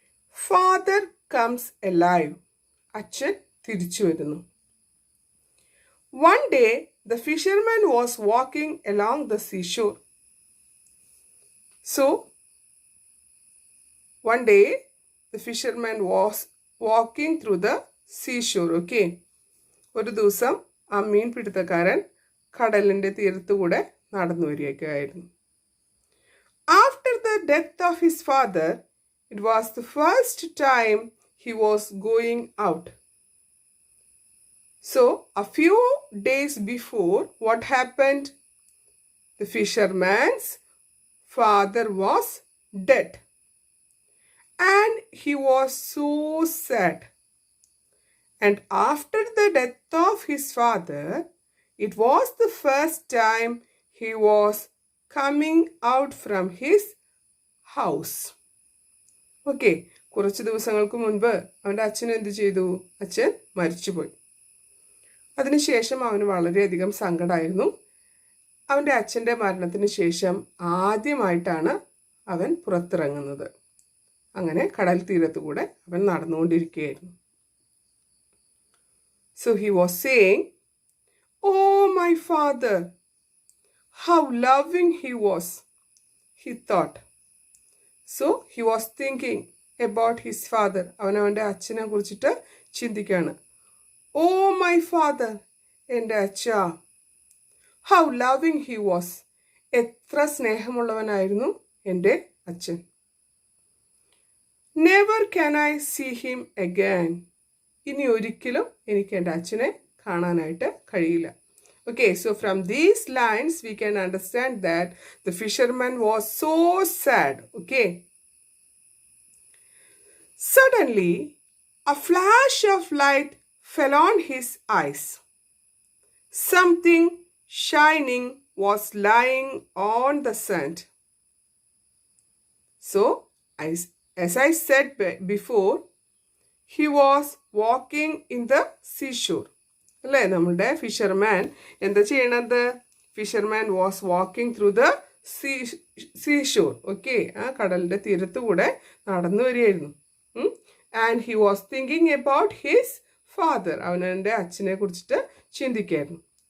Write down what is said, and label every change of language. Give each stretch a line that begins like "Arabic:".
English: Father comes alive.
Malayalam: അച്ഛൻ തിരിച്ചു വരുന്നു.
English: One day, the fisherman was walking along the seashore. So, one day, the fisherman was walking through the seashore. Okay.
Malayalam: ഒരു ദിവസം ആ മീൻ പിടുത്തക്കാരൻ കടലിൻ്റെ തീരത്തുകൂടെ നടന്നു വരികയായിരുന്നു.
English: After the death of his father, it was the first time he was going out. So, a few days before, what happened? The fisherman's father was dead. And he was so sad. And after the death of his father, it was the first time he was coming out from his house.
Malayalam: Okay, കുറച്ച് ദിവസങ്ങൾക്ക് മുൻപ് അവൻ്റെ അച്ഛൻ എന്ത് ചെയ്തു? അച്ഛൻ മരിച്ചുപോയി. അതിനുശേഷം അവന് വളരെയധികം സങ്കടമായിരുന്നു. അവൻ്റെ അച്ഛൻ്റെ മരണത്തിന് ശേഷം ആദ്യമായിട്ടാണ് അവൻ പുറത്തിറങ്ങുന്നത്. അങ്ങനെ കടൽ തീരത്തുകൂടെ അവൻ നടന്നുകൊണ്ടിരിക്കുകയായിരുന്നു.
English: So he was saying, "Oh, my father, how loving he was," he thought. So he was thinking about his father.
Malayalam: അവൻ അവൻ്റെ അച്ഛനെ കുറിച്ചിട്ട് ചിന്തിക്കുകയാണ്.
English: "Oh, my father,
Malayalam: എൻ്റെ അച്ഛ,
English: how loving he was."
Malayalam: എത്ര സ്നേഹമുള്ളവനായിരുന്നു എൻ്റെ അച്ഛൻ.
English: "Never can I see him again."
Malayalam: ഇനി ഒരിക്കലും എനിക്ക് എൻ്റെ അച്ഛനെ കാണാനായിട്ട് കഴിയില്ല.
English: Okay, so from these lines we can understand that the fisherman was so sad. Okay. Suddenly, a flash of light fell on his eyes. Something shining was lying on the sand. So, as I said before, he was walking in the seashore.
Malayalam: അല്ലേ, നമ്മുടെ fisherman എന്താ ചെയ്യണത്?
English: Fisherman was walking through the seashore.
Malayalam: Okay, ആ കടലിൻ്റെ തീരത്തുകൂടെ നടന്നു വരികയായിരുന്നു.
English: And he was thinking about his father.
Malayalam: അവൻ്റെ അച്ഛനെ കുറിച്ചിട്ട് ചിന്തിക്കായിരുന്നു.